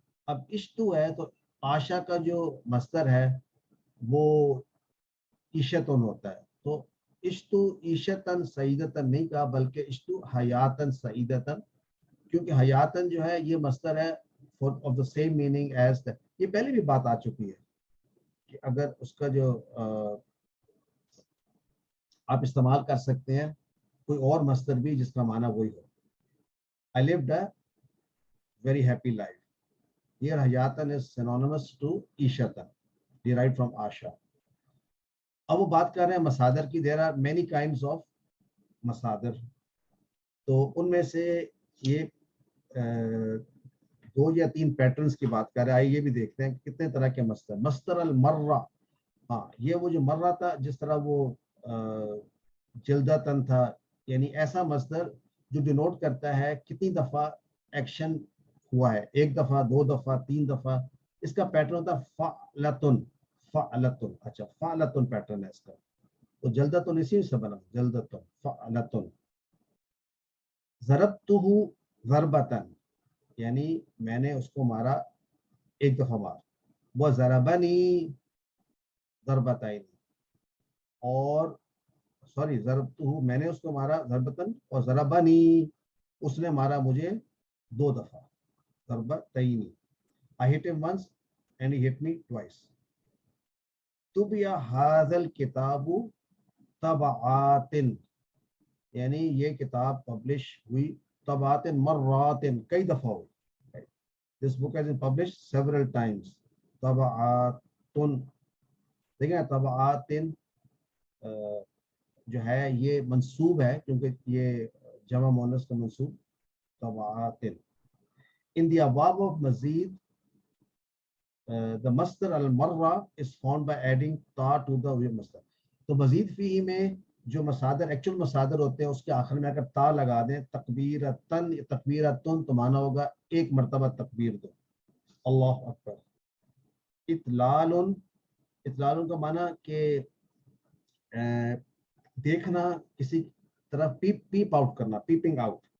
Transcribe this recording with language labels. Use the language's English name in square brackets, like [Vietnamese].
[Urdu] اب عشتو ہے تو آشا کا جو مصدر ہے وہ عیشتن ہوتا ہے، تو عشتو عیشتن سعیدتن نہیں کہا، بلکہ عشتو حیاتن سعیدتن، کیونکہ حیاتن جو ہے یہ مصدر ہے [English] of the same meaning as the. [Urdu] یہ پہلے بھی بات آ چکی ہے کہ اگر اس کا جو آپ استعمال کر سکتے ہیں کوئی اور مصدر بھی جس کا معنی وہی ہو. [English] I lived a very happy life. Here hayatan is synonymous to ishatan, derived from asha. [Urdu] اب وہ بات کر رہے ہیں مصادر کی. [English] there are many kinds of [Urdu] مصادر، تو ان میں سے یہ 2 یا 3 پیٹرنز کی بات کر رہے ہیں. آئیے یہ بھی دیکھتے ہیں کہ کتنے طرح کے مصدر. مصدر المرہ، ہاں یہ وہ جو مرہ تھا، جس طرح وہ جلدتن تھا، یعنی ایسا مصدر جو ڈینوٹ کرتا ہے کتنی دفعہ ایکشن ہوا ہے، 1 دفعہ 2 دفعہ 3 دفعہ. اس کا پیٹرن ہوتا ہے فعلتن. فعلتن، اچھا فعلتن پیٹرن ہے اس کا. تو جلدتن اسی سے بنا، جلدتن فعلتن. ضربتہ ضربتن، یعنی میں نے اس کو مارا 1 دفعہ مار. وہ ضربنی ضربتین، اور سوری ضربتہ میں نے اس کو مارا ضربتن، اور ضربنی اس نے مارا مجھے 2 دفعہ. [English] ضربتین، I hit him once and he hit me twice. [Arabic] طبع هذا الكتاب طبعات، [Urdu] یعنی یہ کتاب پبلش ہوئی طبعات مرات، کئی دفعہ ہوئی. [English] This book has been published several times. [Urdu] طبعات، دیکھیں طبعات جو ہے یہ منصوب ہے کیونکہ یہ جمع مؤنث کا منصوب طبعات. [English] In the above of مزید the masdar al-marra is found by adding ta to the masdar. [Urdu] تو مزید فی میں جو مصادر ایکچوئل مصادر ہوتے ہیں اس کے آخر میں اگر تا لگا دیں، تکبیرتن تکبیرتن، تو معنی ہوگا 1 مرتبہ تکبیر دو، اللہ اکبر. اطلال، اطلال کا معنی کہ دیکھنا، کسی طرح پیپ آؤٹ کرنا، پیپنگ آؤٹ.